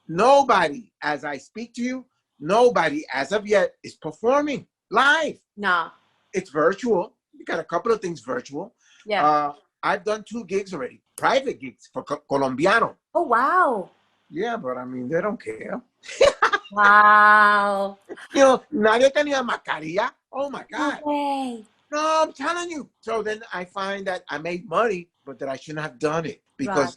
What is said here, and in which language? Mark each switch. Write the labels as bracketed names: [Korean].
[English] Nobody, as I speak to you, nobody as of yet is performing live. No. It's virtual. We got a couple of things virtual. Yeah. I've done 2 gigs already, private gigs for Colombiano. Oh, wow. Yeah, but I mean, they don't care. Wow. You know, [Spanish] nadie tenía mascarilla. [English] Oh my No God. way. No, I'm telling you. So then I find that I made money, but that I shouldn't have done it because,